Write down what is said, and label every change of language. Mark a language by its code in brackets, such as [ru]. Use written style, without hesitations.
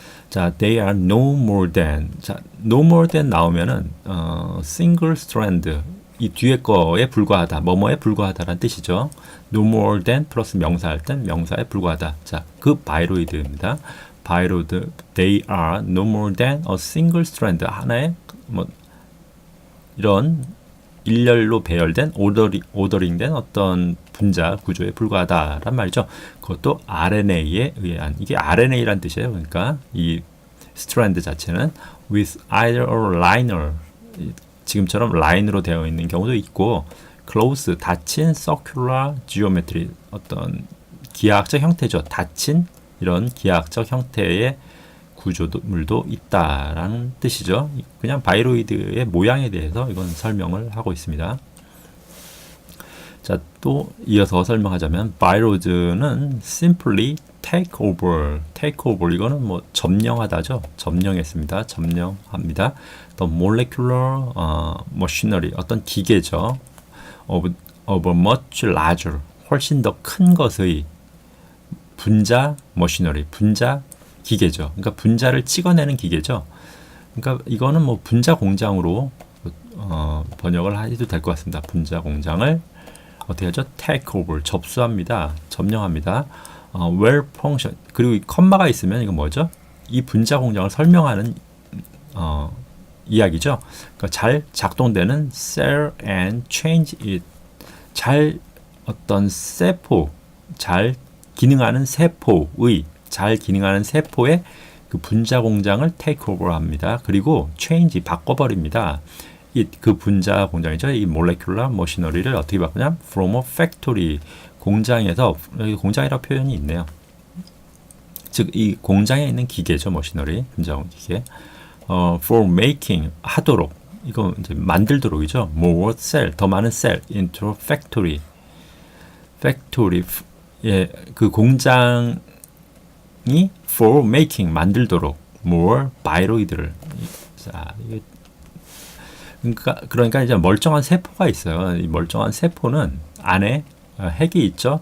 [en] 자, they are no more than. 자, no more than 나오면은 single strand [ko] 이 뒤에 거에 불과하다. 뭐뭐에 불과하다라는 뜻이죠. [en] no more than [ko] 플러스 명사할 땐 명사에 불과하다. 자, 그 바이로이드입니다. [en] 바이로이드, they are no more than a single strand. [ko] 하나의 뭐 이런 일렬로 배열된 오더링된 어떤 분자 구조에 불과하다란 말이죠. 그것도 RNA에 의한 이게 RNA란 뜻이에요. 그러니까 이 스트랜드 자체는 [en] with either a liner [ko] 지금처럼 라인으로 되어 있는 경우도 있고 close 닫힌 [en] circular geometry [ko] 어떤 기하학적 형태죠. 닫힌 이런 기하학적 형태의 구조물도 있다라는 뜻이죠. 그냥 바이로이드의 모양에 대해서 이건 설명을 하고 있습니다. 자, 또 이어서 설명하자면 바이로이드는 [en] simply take over [ko] 이거는 뭐 점령하다죠. 점령했습니다. 점령합니다. [en] The molecular machinery [ko] 어떤 기계죠. [en] of much larger [ko] 훨씬 더 큰 것의 분자 머시너리, 분자 기계죠. 그러니까 분자를 찍어내는 기계죠. 그러니까 이거는 뭐 분자 공장으로 번역을 해도 될 것 같습니다. 분자 공장을 어떻게 하죠? [en] take over, [ko] 접수합니다. 점령합니다. [en] well function. [ko] 그리고 이 컴마가 있으면 이거 뭐죠? 이 분자 공장을 설명하는 이야기죠. 그러니까 잘 작동되는 [en] cell and change it. [ko] 잘 어떤 세포, 잘 기능하는 세포의 잘 기능하는 세포의 그 분자 공장을 [en] take over [ko] 합니다. 그리고 change 바꿔버립니다. 그 분자 공장이죠. 이 [en] molecular machinery [ko] 를 어떻게 바꾸냐? [en] from a factory [ko] 공장에서 여기 공장이라고 표현이 있네요. 즉 이 공장에 있는 기계죠, 머시너리 분자 기계. [en] for making [ko] 하도록 이거 이제 만들도록이죠. [en] more cell [ko] 더 많은 [en] cell into a factory. [ko] factory 예, 그 공장이 [en] for making [ko] 만들도록 more 바이로이드를 자, 이게 그러니까 이제 멀쩡한 세포가 있어요. 이 멀쩡한 세포는 안에 핵이 있죠.